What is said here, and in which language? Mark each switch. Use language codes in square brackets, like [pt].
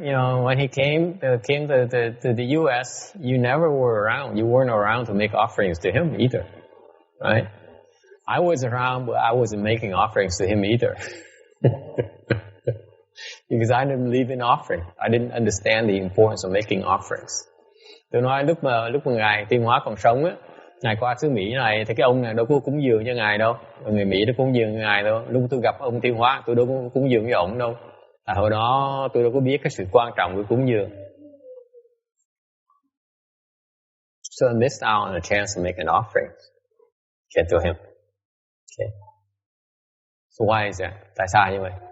[en] You know, when he came to the U.S., you never were around. You weren't around to make offerings to him either, right? I was around, but I wasn't making offerings to him either. Because I didn't believe in offering. I didn't understand the importance of making offerings. [vi] Tôi nói lúc mà Ngài Tiên Hóa còn sống á, Ngài qua xứ Mỹ này thì cái ông này đâu có cúng dường cho Ngài đâu. Người Mỹ đâu cúng dường cho Ngài đâu. Lúc tôi gặp ông Tiên Hóa, tôi đâu có cúng dường cho ông đâu. Hồi đó tôi đâu có biết cái sự quan trọng của cúng dường. [en] So I missed out on a chance to make an offering to him. Okay. So why is that? [vi] Tại sao như vậy?